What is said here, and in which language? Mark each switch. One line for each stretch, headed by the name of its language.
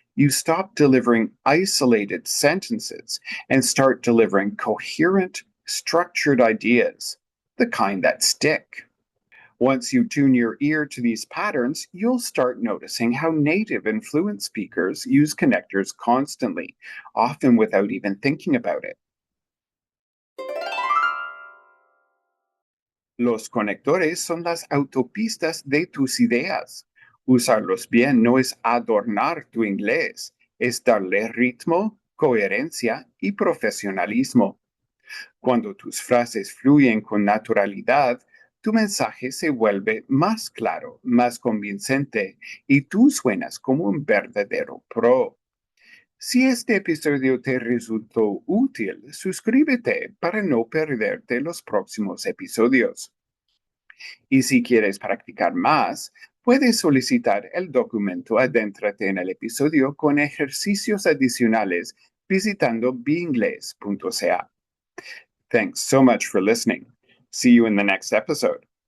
English: You stop delivering isolated sentences and start delivering coherent, structured ideas, the kind that stick. Once you tune your ear to these patterns, you'll start noticing how native and fluent speakers use connectors constantly, often without even thinking about it.
Spanish: Los conectores son las autopistas de tus ideas. Usarlos bien no es adornar tu inglés, es darle ritmo, coherencia y profesionalismo. Cuando tus frases fluyen con naturalidad, tu mensaje se vuelve más claro, más convincente y tú suenas como un verdadero pro. Si este episodio te resultó útil, suscríbete para no perderte los próximos episodios. Y si quieres practicar más, puedes solicitar el documento Adéntrate en el episodio con ejercicios adicionales visitando beingles.ca.
English: Thanks so much for listening. See you in the next episode.